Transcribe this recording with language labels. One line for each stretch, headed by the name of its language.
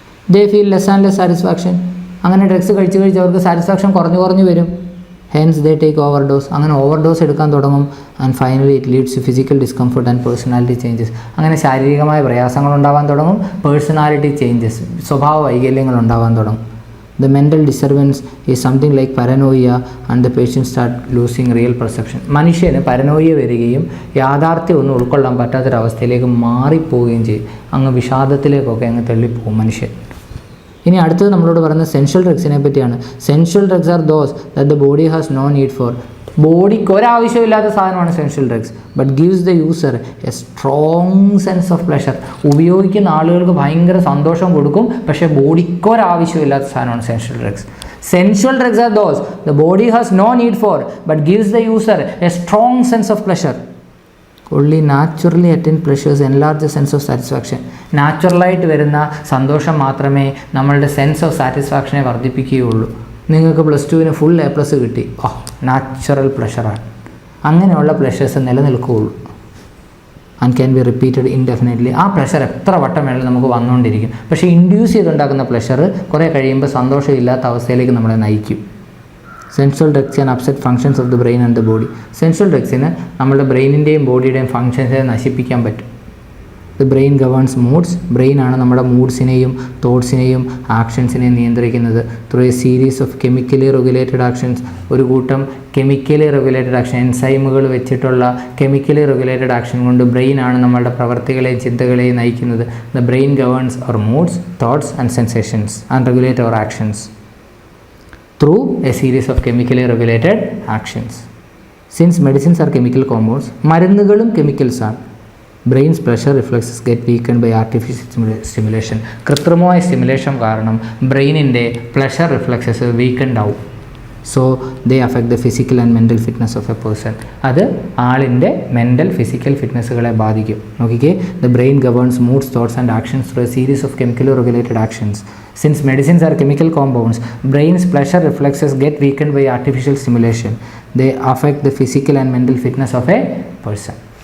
English: They feel less and less satisfaction.
Malayalam: അങ്ങനെ drugs കഴിച്ച് അവർക്ക് സാറ്റിസ്ഫാക്ഷൻ കുറഞ്ഞു വരും.
English: Hence they take overdose.
Malayalam: അങ്ങനെ ഓവർഡോസ് എടുക്കാൻ തുടങ്ങും.
English: And finally it leads to physical discomfort and personality changes.
Malayalam: അങ്ങനെ ശാരീരികമായ പ്രയാസങ്ങൾ ഉണ്ടാവാൻ തുടങ്ങും, പേഴ്സണാലിറ്റി ചേഞ്ചസ്, സ്വഭാവ വൈകല്യങ്ങൾ ഉണ്ടാവാൻ തുടങ്ങും.
English: The mental disturbance is something like paranoia and the patient start losing real perception.
Malayalam: മനുഷ്യന് പരനോയ വരികയും യാഥാർത്ഥ്യം ഒന്നും ഉൾക്കൊള്ളാൻ പറ്റാത്തൊരവസ്ഥയിലേക്ക് മാറിപ്പോവുകയും ചെയ്യും. അങ്ങ് വിഷാദത്തിലേക്കൊക്കെ അങ്ങ് തള്ളിപ്പോകും മനുഷ്യൻ. ഇനി അടുത്തത് നമ്മളോട് പറയുന്നത് സെൻഷ്വൽ ഡ്രഗ്സിനെ പറ്റിയാണ്.
English: Sensual drugs are those that the body has no need for.
Malayalam: ബോഡിക്ക് ഒരാവശ്യമില്ലാത്ത സാധനമാണ് സെൻഷ്വൽ drugs.
English: But gives the user a strong sense of pleasure.
Malayalam: ഉപയോഗിക്കുന്ന ആളുകൾക്ക് ഭയങ്കര സന്തോഷം കൊടുക്കും, പക്ഷേ ബോഡിക്ക് ഒരാവശ്യമില്ലാത്ത സാധനമാണ് സെൻഷ്വൽ drugs.
English: Sensual drugs are those the body has no need for but gives the user a strong sense of pleasure. only naturally attained pleasures enlarge the sense of satisfaction.
Malayalam: നാച്ചുറലായിട്ട് വരുന്ന സന്തോഷം മാത്രമേ നമ്മളുടെ സെൻസ് ഓഫ് സാറ്റിസ്ഫാക്ഷനെ വർദ്ധിപ്പിക്കുകയുള്ളൂ. നിങ്ങൾക്ക് +2 ഫുൾ A+ കിട്ടി, natural പ്ലഷറാണ്. അങ്ങനെയുള്ള pleasures നിലനിൽക്കുകയുള്ളൂ.
English: And can be repeated indefinitely.
Malayalam: ആ pleasure എത്ര വട്ടം വേണമെങ്കിലും നമുക്ക് വന്നുകൊണ്ടിരിക്കും. പക്ഷേ ഇൻഡ്യൂസ് ചെയ്തുണ്ടാക്കുന്ന പ്ലഷർ കുറേ കഴിയുമ്പോൾ സന്തോഷമില്ലാത്ത അവസ്ഥയിലേക്ക് നമ്മളെ നയിക്കും.
English: Central drugs and upset functions of the brain and the body.
Malayalam: Central ഡ്രഗ്സിന് നമ്മുടെ ബ്രെയിനിൻ്റെയും ബോഡിയുടെയും ഫങ്ഷൻസിനെ നശിപ്പിക്കാൻ പറ്റും.
English: The brain governs moods.
Malayalam: ബ്രെയിനാണ് നമ്മുടെ മൂഡ്സിനെയും തോട്ട്സിനെയും ആക്ഷൻസിനെയും നിയന്ത്രിക്കുന്നത്.
English: Through a series of chemically regulated actions.
Malayalam: ഒരു കൂട്ടം കെമിക്കലി റെഗുലേറ്റഡ് ആക്ഷൻ, എൻസൈമുകൾ വെച്ചിട്ടുള്ള കെമിക്കലി റെഗുലേറ്റഡ് ആക്ഷൻ കൊണ്ട് ബ്രെയിനാണ് നമ്മളുടെ പ്രവർത്തികളെയും ചിന്തകളെയും നയിക്കുന്നത്.
English: The brain governs our moods, thoughts and sensations and regulate our actions through a series of chemically regulated actions. Since medicines are chemical compounds,
Malayalam: മരുന്നുകളും chemicals ആണ്.
English: Brain's pleasure reflexes get weakened by artificial stimulation.
Malayalam: കൃത്രിമമായ stimulation കാരണം ബ്രെയിനിൻ്റെ pleasure reflexes weekend ആവും.
English: So they affect the physical and mental fitness of a person.
Malayalam: അത് ആളിൻ്റെ mental physical ഫിറ്റ്നസ്സുകളെ ബാധിക്കും.
English: നോക്കിക്കേ, the brain governs moods, thoughts and actions through a series of chemically regulated actions. Since medicines are chemical compounds, brain's pleasure reflexes get weakened by artificial stimulation. They affect the physical and mental fitness of a person.